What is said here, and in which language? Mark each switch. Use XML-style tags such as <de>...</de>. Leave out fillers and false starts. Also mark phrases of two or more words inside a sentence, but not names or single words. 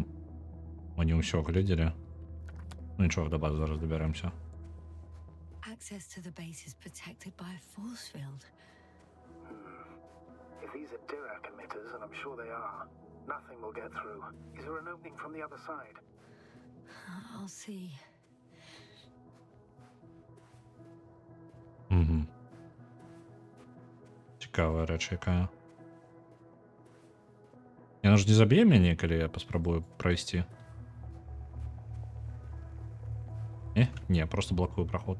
<be>Мы не ўсё глядзелі. Ну нічога, да базы зараз дабярэмся.</be> <en>Access to the base is protected by a force field. If these are Dirac emitters, and I'm sure they are, nothing will get through. Is there an opening from the other side? I'll see. Угу.</en> <be>Цікавая рэч якая. Яна ж не заб'е мяне, калі я паспрабую прайсці. Не, просто блокую праход.</be>